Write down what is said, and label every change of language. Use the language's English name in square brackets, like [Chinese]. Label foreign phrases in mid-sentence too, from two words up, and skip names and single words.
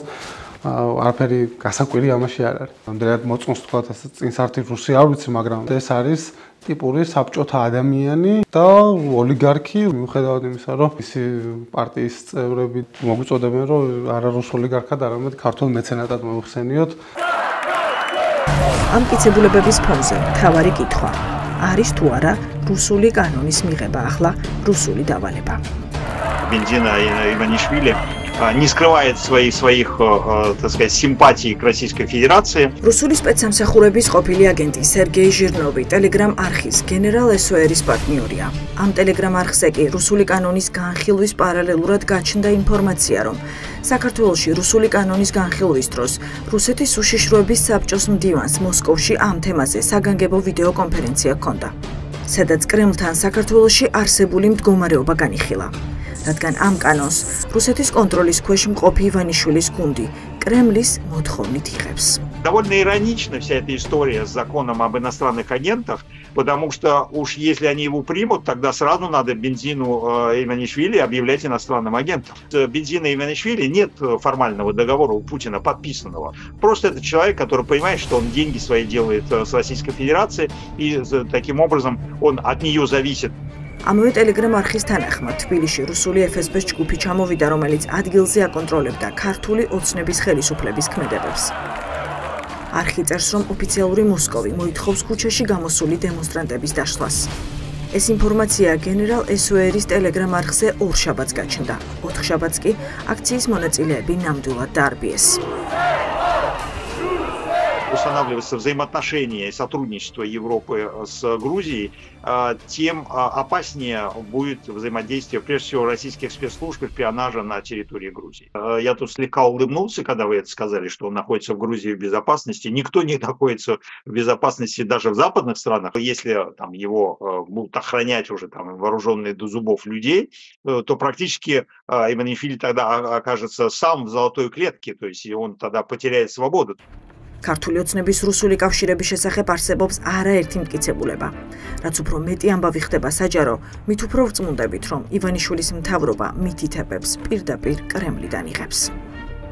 [Georgian] არაფერი გასაკვირი ამაში არ არის. ამდენად მოწონს თქვა ასე წინსართი რუსი არ ვიცი, მაგრამ ეს არის ტიპური საბჭოთა ადამიანი და ოლიგარქი, მიუხედავად იმისა, რომ ისი პარტიის წევრები მოგვიწოდებენ, რომ არა რუს ოლიგარქად, არამედ ქართულ მეცენატად მოიხსენიოთ. ამ კიცებულებების ფონზე მთავარი კითხვა არის თუ არა რუსული კანონის მიღება ახლა რუსული დავალება. [Russian] Бензина Иванишвили не скрывает своих, так сказать, симпатий к Российской Федерации. [Georgian] რუსული სპეცსამსახურების ყოფილი აგენტი სერგეი ჟირნოვი Telegram არხის გენერალ SOR-ის პარტნიორია. ამ Telegram არხზე კი რუსული კანონის განხილვის პარალელურად გაჩნდა ინფორმაცია, რომ საქართველოში რუსული კანონის განხილვის დროს რუსეთის უშიშროების საბჭოს მდივანს მოსკოვში ამ თემაზე საგანგებო ვიდეო კონფერენცია ჰქონდა, სადაც კრემლთან საქართველოში არსებული მდგომარეობა განიხილა. რადგან ამ კანონს რუსეთის კონტროლის ქვეშ მყოფი ივანიშვილის გუნდი კრემლის მოთხოვნით იღებს. [Russian] Довольно иронична вся эта история с законом об иностранных агентах, потому что уж если они его примут, тогда сразу надо Бензину Иванишвили объявлять иностранным агентом. С Бензина Иванишвили нет формального договора у Путина подписанного. Просто это человек, который понимает, что он деньги свои делает с Российской Федерацией, и таким образом он от нее зависит. [Georgian] ამავე ტელეგრამ არხის თანახმად თბილისში რუსული FSB-ს ჯგუფი ჩამოვიდა, რომელიც ადგილზე აკონტროლებდა ქართული ოცნების ხელისუფლების ქმედებებს. არხი წერს, რომ ოფიციალური მოსკოვი მოითხოვს ქუჩაში გამოსული დემონსტრანტების დაშლას. ეს ინფორმაცია გენერალ SOR-ის ტელეგრამ არხზე ორშაბათს გაჩნდა. 4 შაბათს კი აქციის მონაწილეები ნამდვილად დაარბიეს. [Russian] Устанавливается взаимоотношения и сотрудничество Европы с Грузией, тем опаснее будет взаимодействие, прежде всего, российских спецслужб и шпионажа на территории Грузии. Я тут слегка улыбнулся, когда вы это сказали, что он находится в Грузии в безопасности. Никто не находится в безопасности даже в западных странах. Если там, его будут охранять уже там, вооруженные до зубов людей, то практически Иванишвили тогда окажется сам в золотой клетке, то есть он тогда потеряет свободу. [Georgian] ქართული ოცნების რუსული კავშირების შესახებ არსებობს არაერთი მტკიცებულება. რაც უფრო მეტი ამბავი ხდება საჯარო, მით უფრო ვწმუნდებით, რომ ივანიშვილის მთავრობა მითითებებს პირდაპირ კრემლიდან იღებს.